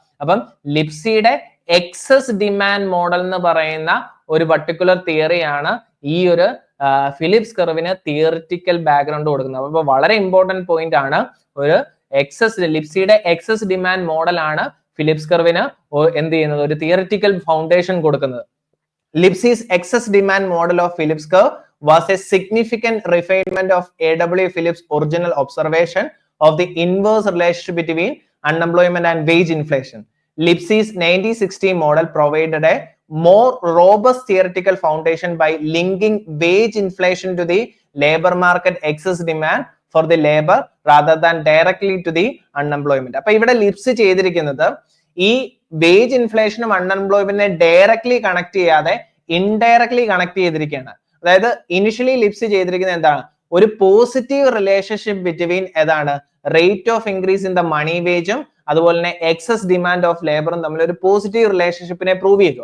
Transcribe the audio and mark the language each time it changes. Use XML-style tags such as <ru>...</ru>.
<ml>അപ്പം ലിപ്സിയുടെ excess demand model എന്ന് പറയുന്ന ഒരു പർട്ടിക്കുലർ തിയറിയാണ് ഈ ഒരു ഫിലിപ്സ് കർവിന് തിയറിറ്റിക്കൽ ബാക്ക്ഗ്രൗണ്ട് കൊടുക്കുന്നത്. അപ്പൊ വളരെ ഇമ്പോർട്ടന്റ് പോയിന്റ് ആണ്. ഒരു ലിപ്സിയുടെ എക്സസ് ഡിമാൻഡ് മോഡൽ ആണ് ഫിലിപ്സ് കർവിന് എന്ത് ചെയ്യുന്നത്? ഒരു തിയറിറ്റിക്കൽ ഫൗണ്ടേഷൻ കൊടുക്കുന്നത്.</ml> <en>Lipsey's excess demand model of Phillips curve was a significant refinement of A.W. Phillips' original observation of the inverse relationship between unemployment and wage inflation. Lipsey's 1960 model provided a more robust theoretical foundation by linking wage inflation to the labor market excess demand for the labor rather than directly to the unemployment.</en> <ml>അപ്പോൾ ഇവിടെ ലിപ്സി ചെയ്തിരിക്കുന്നത് ഈ wage ഇൻഫ്ലേഷനും അൺഎംപ്ലോയ്മെന്റിനെ directly connect ചെയ്യാതെ indirectly connect ചെയ്തിരിക്കുകയാണ്. അതായത് initially Lipsy ചെയ്തിരിക്കുന്നത് എന്താണ്? ഒരു പോസിറ്റീവ് റിലേഷൻഷിപ്പ് ബിറ്റ്വീൻ ഏതാണ്?</ml> <en>rate of increase in the money വേജും</en> <ml>അതുപോലെ തന്നെ എക്സസ് ഡിമാൻഡ് ഓഫ് ലേബറും തമ്മിൽ ഒരു പോസിറ്റീവ് റിലേഷൻഷിപ്പിനെ പ്രൂവ് ചെയ്തു.</ml>